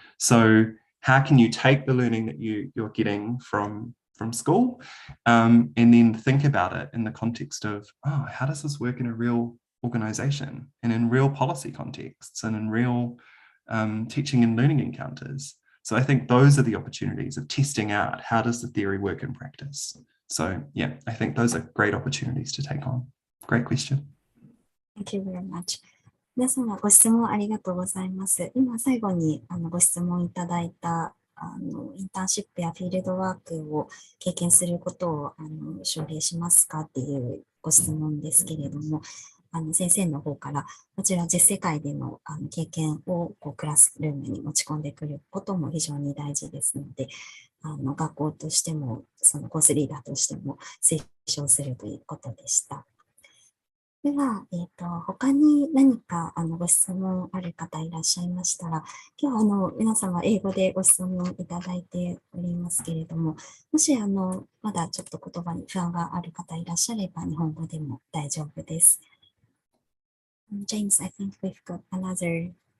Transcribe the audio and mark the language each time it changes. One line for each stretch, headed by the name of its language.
English: So how can you take the learning that you're getting from school and then think about it in the context of, oh, how does this work in a real organization and in real policy contexts and in real teaching and learning encounters? So I think those are the opportunities of testing out how does the theory work in practice. So yeah, I think those are great opportunities to take on. Great question. Thank you very much.
Japanese: 皆様ご質問ありがとうございます。今最後にご質問いただいたインターンシップやフィールドワークを経験することを奨励しますかっていうご質問ですけれども、先生の方からこちら実世界での経験をクラスルームに持ち込んでくることも非常に大事ですので、学校としてもそのコースリーダーとしても推奨するということでした。では、他に何かご質問ある方いらっしゃいましたら、今日は皆様英語でご質問いただいておりますけれども、もしまだちょっと言葉に不安がある方いらっしゃれば、日本語でも大丈夫です。
English: James, I think we've got another